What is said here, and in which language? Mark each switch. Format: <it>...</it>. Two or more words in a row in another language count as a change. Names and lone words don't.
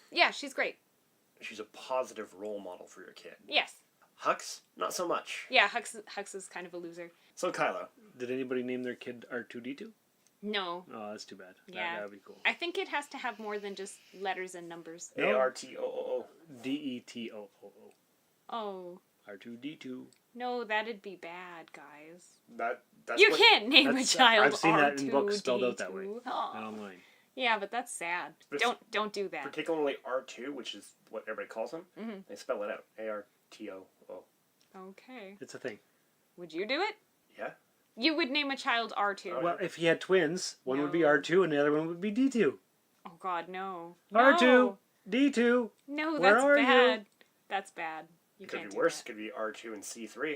<en>Yeah, she's great. She's a positive role model for your kid. Yes. Hux, not so much. Yeah, Hux is kind of a loser. So Kylo. Did anybody name their kid R2-D2? No. Oh, that's too bad. Yeah. That would be cool. I think it has to have more than just letters and numbers. A-R-T-O-O-O. D-E-T-O-O-O. Oh. R2-D2. No, that'd be bad, guys. That's you can't name a child I've seen R2-D2. that in books spelled out that way. Oh. And online. Yeah, but that's sad. Don't do that. Particularly R2, which is what everybody calls him. Mhm. They spell it out. A-R-T-O-O. Okay. It's a thing. Would you do it? Yeah. You would name a child R2. Well, if he had twins, one would be R2 and the other one would be D2. Oh God, no. R2, No. D2. No, Where that's are bad. you? That's bad. You It could can't be do worse. that. It could be R2 and C3.</en>